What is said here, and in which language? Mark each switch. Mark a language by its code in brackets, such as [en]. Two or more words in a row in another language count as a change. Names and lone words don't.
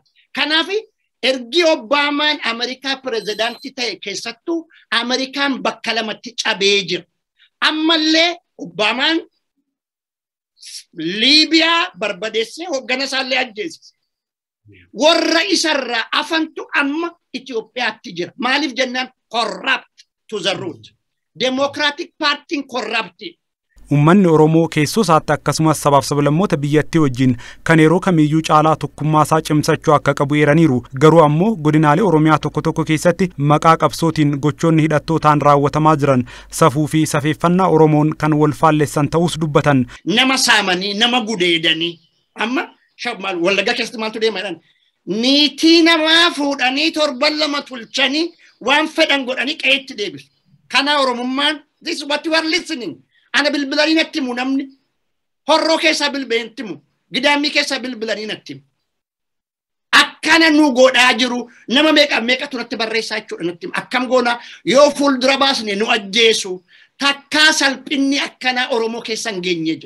[om] Kanaafi ergi Obaamaan Ameerikaa pirezidaantii ta'e keessattuu Ameerikaan bakka lamatti cabee jira. Ammallee Obaamaan Liibiyaa barbadeessee hoggana isaallee ajjeesise. Warra isarraa afantu amma Itoophiyaatti jira. Maaliif jennaan [en] corrupt to the root. Democratic Party corrupt. [om] Uummanni Oromoo keessoo isaatti akkasumas sabaaf sablammoota biyyattii wajjin kan yeroo kamiyyuu caalaa tokkummaa isaa cimsachuu akka qabu eeraniiru. Garuu ammoo godinaalee Oromiyaa tokko keessatti maqaa qabsootiin gochoonni hidhattootaan raawwatamaa jiran safuu fi safeeffannaa Oromoon kan wal faallessan ta'us dubbatan. Nama saamanii, nama gudeedanii. Amma Wallaggaa keessatti maaltu deemadhaan? Niitii namaa fuudhanii torban lama tulchanii waan fedhan godhanii qe'eetti deebisu. Kana Oromummaan [en] this is what you are listening. [om] Ana bilbilanii natti himu namni horroo keessaa bilbileen natti himu gidaamii keessaa bilbilanii natti himu. Akkana nu godhaa jiru nama meeqatu natti barreessaa jechuudha natti himu. Akkam goona yoo fuuldura baasne nu ajjeesu takkaa salphinni akkana Oromoo keessa hin geenye jedhu.